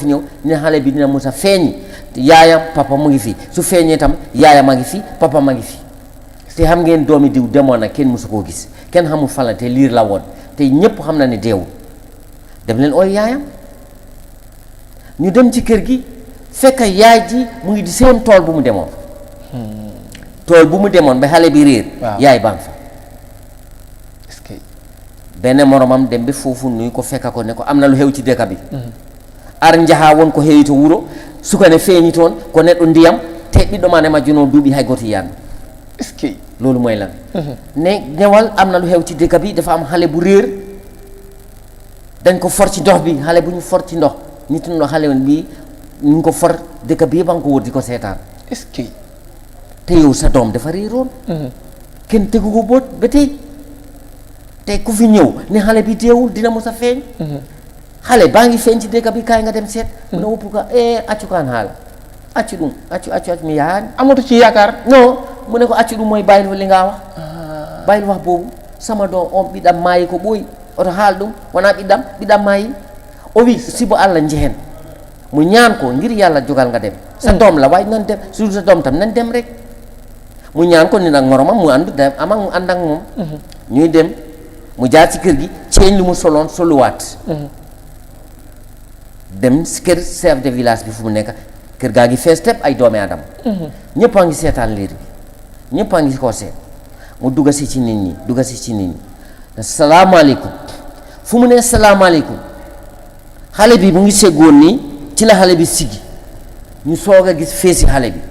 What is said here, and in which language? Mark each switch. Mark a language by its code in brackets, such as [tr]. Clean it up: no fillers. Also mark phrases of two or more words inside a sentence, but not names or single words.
[wo] ñëw ne xale bi dina mus a feeñi yaayam papa mu ngi fi su feeñee tam yaayam a ngi fi papa ma ngi fi te xam ngeen doomi diw demoon na kenn musu koo gis kenn xamul fan la te liir la woon te ñëpp xam na ne deewul dem leen ooy yaayam ñu dem ci kër gi fekk yaay ji mu ngi di seen tool bu mu demoon ba xale bi réer yaay baa ngi fa [fr] est-ce que [wo] benn moromam dem ba foofu nuy ko fekka ko ne ko am na lu xew ci dëkk bi [ff] ar njaha won ko heewi to wuro sukane feeñi toon ko neɗɗo ndiyam te ɓiɗɗo ma nema jono duuɓi hay goto yiyanmi [fr] est-ce que [wo] loolu mooy lan ne ñewal am na lu xew ci dëkk bi dafa am xale bu réer dañ ko for ci ndox bi xale bu ñu for ci ndox nit ñi xale bi ñu ngi ko for dëkk bi yëpp a ngi ko wër di ko seetaan [fr] est-ce que [wo] te yow sa doom dafa réeroon kenn tegu ko boot ba tey te ku fi ñëw ne xale bi deewul dina mos a feeñ xale baa ngi feeñ ci dëkk bi kaay nga dem seet mu ne [ff] woppu ka accu kaan haala accu ɗum accu mi yahaani [wo] amatu ci yaakaar non mu ne ko accu ɗum mooy bàyyil li ngaa wax bàyyil wax boobu sama doom [ff] on ɓiɗɗam maayi ko ɓooyi oto haal ɗum wona ɓiɗɗam maayi o wi sibo [wo] Allah njehen mu ñaan ko ngir yàlla jogal nga dem sa doom la waaye nan dem su sa doom tam nan dem rek mu ñaan ko ni nag moromam mu ànd dem ama mu ànd ak moom ñuy dem mu jaar ci kër gi ceeñ lu mu soloon soluwaat dem si kër [fr] chef de village [wo] bi fu mu nekk kër gaa ngi fees tepp ay doomi aadama ñëpp a ngi seetaan liir bi ñëpp a ngi ko seet mu dugga si ci nit ñi salaamaaleykum fu mu ne salaamaaleykum xale bi mu ngi seggoon nii ci la xale bi siggi ñu soog a gis feesi xale bi